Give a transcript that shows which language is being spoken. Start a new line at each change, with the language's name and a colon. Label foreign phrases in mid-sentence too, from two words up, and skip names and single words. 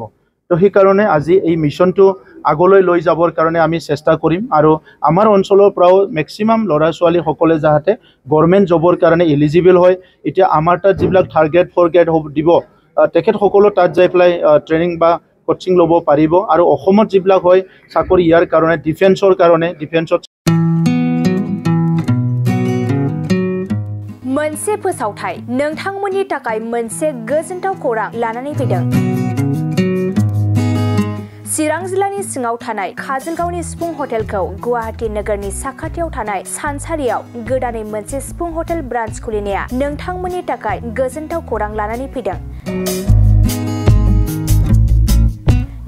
Assamese: তো সেইকাৰণে আজি এই মিছনটো আগলৈ লৈ যাবৰ কাৰণে আমি চেষ্টা কৰিম আৰু আমাৰ অঞ্চলৰ পৰাও মেক্সিমাম ল'ৰা ছোৱালীসকলে যাতে
English: government job
Assamese: কাৰণে এলিজিবল হয়। এতিয়া আমাৰ তাত যিবিলাক 3rd গ্ৰেড 4th গ্ৰেড দিব তেখেতসকলো তাত যাই পেলাই ট্ৰেইনিং বা কোচিং ল'ব পাৰিব আৰু অসমত যিবিলাক হয় চাকৰি ইয়াৰ কাৰণে ডিফেন্সৰ কাৰণে ডিফেন্সত
Bodo: मोनसे फोसावथाय नोंथांमोननि थाखाय मोनसे गोजोनथाव खौरां लानानै फैदों। चिरां जिल्लानि सिङाव थानाय काजलगावनि सिफुं हटेलखौ गुवाहाटी नोगोरनि साखाथियाव थानाय सानसारियाव गोदानै मोनसे सिफुं हटेल ब्रान्च खुलिनाया नोंथांमोननि थाखाय गोजोनथाव खौरां लानानै फैदों।